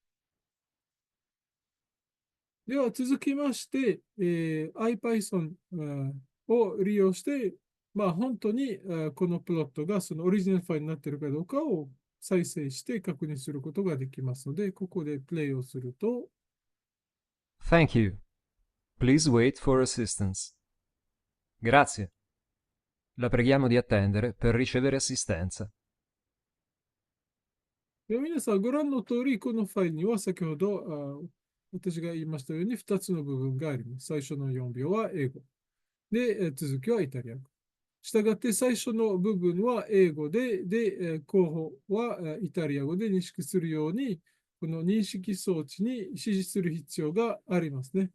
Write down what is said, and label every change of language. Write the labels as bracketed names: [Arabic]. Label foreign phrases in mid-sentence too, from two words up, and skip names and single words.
[Japanese] では続きまして、IPython を利用して、本当にこのプロットがそのオリジナルファイルになっているかどうかを再生して確認することができますので、ここでプレイをすると。 [English] Thank you. Please wait for assistance. [Italian] Grazie. La preghiamo di attendere per ricevere assistenza. [Japanese] で皆さんご覧の通り、このファイルには先ほど私が言いましたように2つの部分があります。最初の4秒は英語。で、続きはイタリア語。したがって最初の部分は英語で、後方はイタリア語で認識するように、この認識装置に指示する必要がありますね。